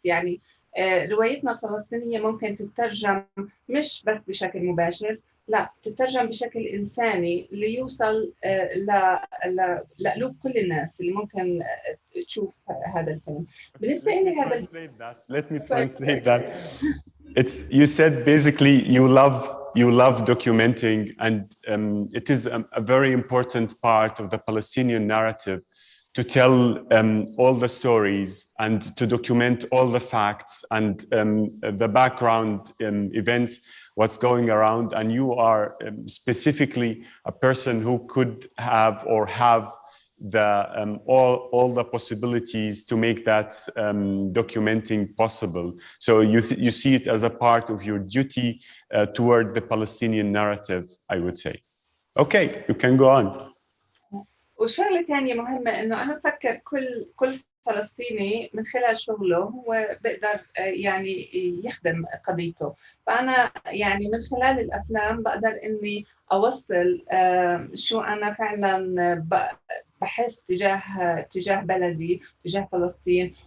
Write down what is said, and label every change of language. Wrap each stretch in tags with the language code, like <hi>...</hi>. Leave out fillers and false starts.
<ar>يعني روايتنا الفلسطينية ممكن تترجم مش بس بشكل مباشر، لا تترجم بشكل إنساني ليوصل لقلوب كل الناس اللي ممكن تشوف هذا الفيلم. بالنسبة لي هذا</ar> <en>Let me translate that. You said basically you love documenting, and it is a very important part of the Palestinian narrative to tell all the stories and to document all the facts and the background events, what's going around. And you are specifically a person who could have the all the possibilities to make that documenting possible. So you see it as a part of your duty toward the Palestinian narrative, I would say. Okay, you can go on.</en> <ar>وشغلة ثانية مهمة إنه أنا بفكر كل فلسطيني من خلال شغله هو بقدر يعني يخدم قضيته. فأنا يعني من خلال الأفلام بقدر إني أوصل شو أنا فعلا بحس تجاه بلدي، تجاه فلسطين.</ar>